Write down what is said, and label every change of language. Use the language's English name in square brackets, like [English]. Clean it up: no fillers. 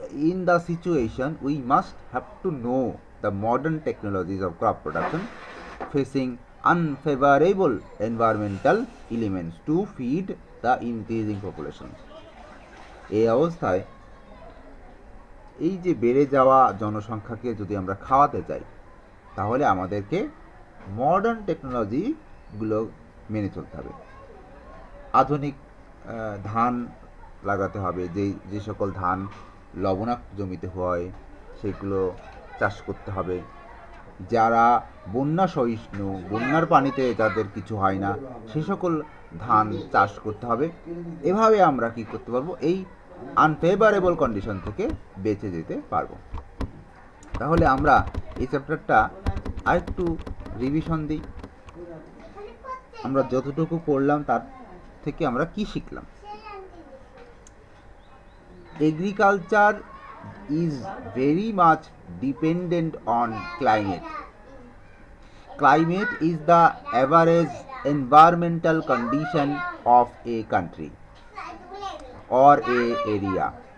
[English] In the situation, we must have to know the modern technologies of crop production facing unfavorable environmental elements to feed the increasing population. [Bangla] এই অবস্থায় এই যে বেড়ে যাওয়া জনসংখ্যাকে যদি আমরা খাওয়াতে চাই, তাহলে আমাদেরকে মডার্ন টেকনোলজিগুলো মেনে চলতে হবে। আধুনিক ধান লাগাতে হবে, যে সকল ধান লবণাক্ত জমিতে হয় সেগুলো চাষ করতে হবে। যারা বন্যা সহিষ্ণু, বন্যার পানিতে যাদের কিছু হয় না, সে সকল ধান চাষ করতে হবে। এভাবে আমরা কি করতে পারবো, এই [English] unfavourable condition [Bangla] থেকে বেঁচে যেতে পারবো। তাহলে আমরা এই চ্যাপ্টারটা আরেকটু রিভিশন দিই। আমরা যতটুকু পড়লাম তার থেকে আমরা কি শিখলাম। [English] Agriculture is very much dependent on climate. Climate is the average environmental condition of a country or a area.